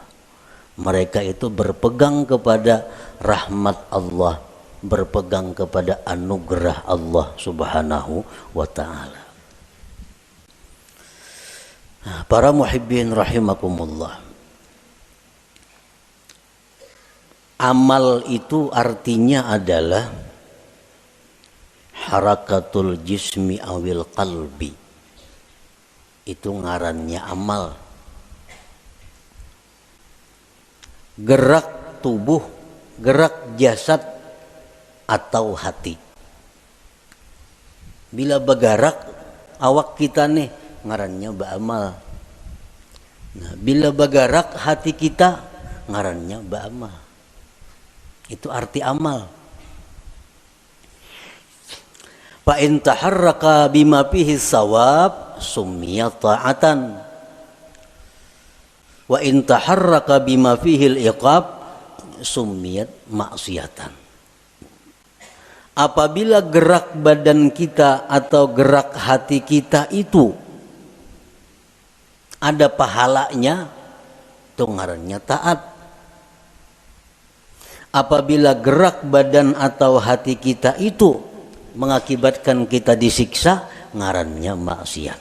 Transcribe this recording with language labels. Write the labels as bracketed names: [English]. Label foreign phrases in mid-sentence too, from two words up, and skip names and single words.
[Banjar] Mereka itu berpegang kepada rahmat Allah, berpegang kepada anugerah Allah [Arabic] سبحانه وتعالى. [Banjar] Nah, para muhibbin rahimakumullah. Amal itu artinya adalah [Arabic] حركة الجسم أو القلب. [Banjar] Itu ngarannya amal. Gerak tubuh, gerak jasad atau hati. Bila bergerak awak kita nih ngarannya beramal. Nah, bila bergerak hati kita ngarannya beramal. Itu arti amal. [Arabic] فإن تحرك بما فيه ثواب سمي طاعة. وإن تحرك بما فيه العقاب سميت معصية. [Banjar] Apabila gerak badan kita atau gerak hati kita itu ada pahalanya, itu ngarannya taat. Apabila gerak badan atau hati kita itu mengakibatkan kita disiksa, ngarannya maksiat.